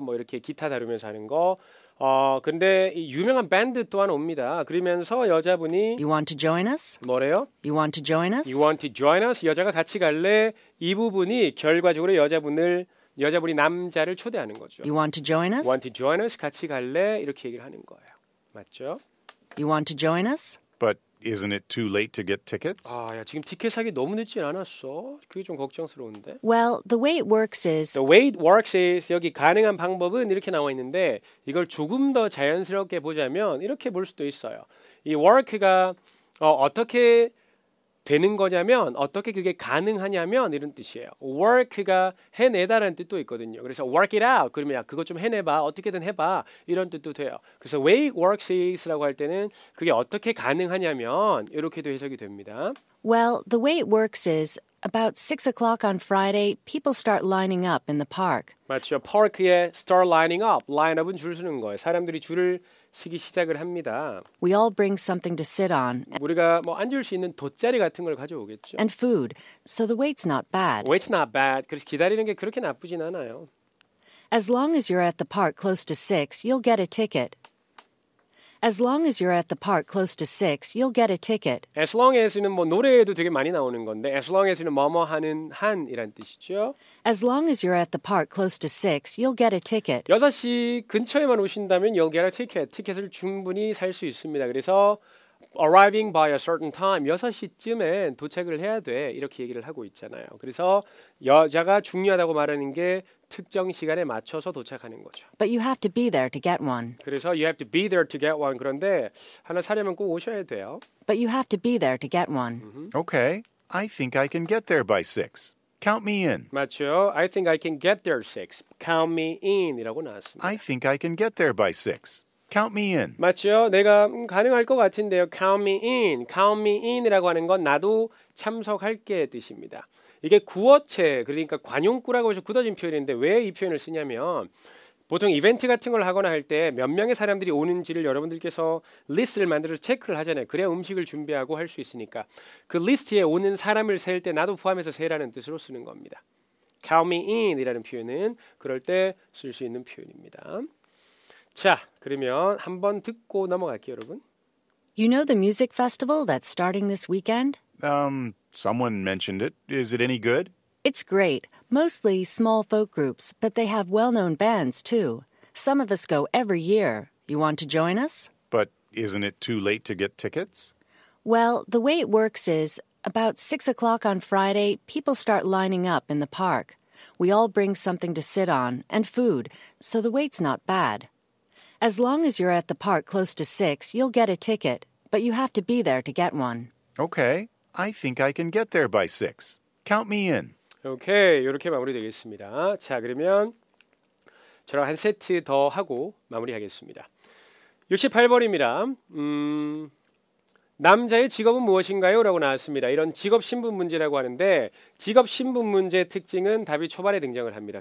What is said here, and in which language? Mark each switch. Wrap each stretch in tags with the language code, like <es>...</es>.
<ko>뭐 이렇게 기타 다루면서 하는 거. 근데 이 유명한 밴드 또한 옵니다. 그러면서 여자분이</ko> <en>You want to join us?</en> <ko>뭐래요?</ko> <en>You want to join us? You want to join us?</en> <ko>여자가 같이 갈래? 이 부분이 결과적으로 여자분이 남자를 초대하는 거죠.</ko> <en>You want to join us? Want to join us?</en> <ko>같이 갈래? 이렇게 얘기를 하는 거예요. 맞죠?</ko> <en>You want to join us? But isn't it too late to get tickets?</en> <ko>야, 지금 티켓 사기 너무 늦진 않았어. 그게 좀 걱정스러운데.</ko> <en>Well, the way it works is The way it works is</en> <ko>여기 가능한 방법은 이렇게 나와 있는데 이걸 조금 더 자연스럽게 보자면 이렇게 볼 수도 있어요. 이 work가 어떻게 되는 거냐면 어떻게 그게 가능하냐면 이런 뜻이에요. work가 해내다라는 뜻도 있거든요. 그래서</ko> <en>work it out</en> <ko>그러면 그거 좀 해내봐 어떻게든 해봐 이런 뜻도 돼요. 그래서</ko> <en>way it works is</en> <ko>라고 할 때는 그게 어떻게 가능하냐면 이렇게도 해석이 됩니다.</ko> <en>Well, the way it works is about 6 o'clock on Friday, people start lining up in the park.</en> <ko>맞죠. park에</ko> <en>start lining up.</en> <ko>line-up은 줄 서는 거예요. 사람들이 줄을 서기 시작을 합니다.</ko> <en>We all bring something to sit on</en> <ko>우리가 뭐 앉을 수 있는 돗자리 같은 걸 가져오겠죠.</ko> <en>and food, so the wait's not bad. Wait's not bad.</en> <ko>그래서 기다리는 게 그렇게 나쁘진 않아요.</ko> <en>As long as you're at the park close to 6, you'll get a ticket. As long as you're at the park close to 6, you'll get a ticket.</en> <ko>As long as는 뭐 노래에도 되게 많이 나오는 건데 as long as는 뭐뭐 하는 한이란 뜻이죠.</ko> <en>As long as you're at the park close to 6, you'll get a ticket.</en> <ko>6시 근처에만 오신다면</ko> <en>you'll get a ticket.</en> <ko>티켓을 충분히 살 수 있습니다. 그래서</ko> <en>arriving by a certain time</en> <ko>6시쯤에 도착을 해야 돼. 이렇게 얘기를 하고 있잖아요. 그래서 여자가 중요하다고 말하는 게 특정 시간에 맞춰서 도착하는 거죠.</ko> <en>But you have to be there to get one.</en> <ko>그래서</ko> <en>you have to be there to get one.</en> <ko>그런데 하나 사려면 꼭 오셔야 돼요.</ko> <en>But you have to be there to get one. Okay, I think I can get there by 6. Count me in.</en> <ko>맞죠?</ko> <en>I think I can get there 6. Count me in</en> <ko>이라고 나왔습니다.</ko> <en>I think I can get there by 6. Count me in.</en> <ko>맞죠? 내가 가능할 것 같은데요.</ko> <en>Count me in. Count me in</en> <ko>이라고 하는 건 나도 참석할게 뜻입니다. 이게 구어체 그러니까 관용구라고 해서 굳어진 표현인데 왜 이 표현을 쓰냐면 보통 이벤트 같은 걸 하거나 할 때 몇 명의 사람들이 오는지를 여러분들께서 리스트를 만들어서 체크를 하잖아요. 그래야 음식을 준비하고 할 수 있으니까 그 리스트에 오는 사람을 셀 때 나도 포함해서 세라는 뜻으로 쓰는 겁니다.</ko> <en>Count me in</en> <ko>이라는 표현은 그럴 때 쓸 수 있는 표현입니다. 자, 그러면 한번 듣고 넘어갈게요, 여러분.</ko> <en>You know the music festival that's starting this weekend? Someone mentioned it. Is it any good? It's great. Mostly small folk groups, but they have well-known bands too. Some of us go every year. You want to join us? But isn't it too late to get tickets? Well, the way it works is, about 6 o'clock on Friday, people start lining up in the park. We all bring something to sit on, and food, so the wait's not bad. As long as you're at the park close to 6, you'll get a ticket, but you have to be there to get one. Okay. I think I can get there by 6. Count me in.</en> <ko>오케이, 이렇게 마무리되겠습니다. 자, 그러면 저랑 한 세트 더 하고 마무리하겠습니다. 68번입니다. 남자의 직업은 무엇인가요? 라고 나왔습니다. 이런 직업 신분 문제라고 하는데 직업 신분 문제의 특징은 답이 초반에 등장을 합니다.</ko>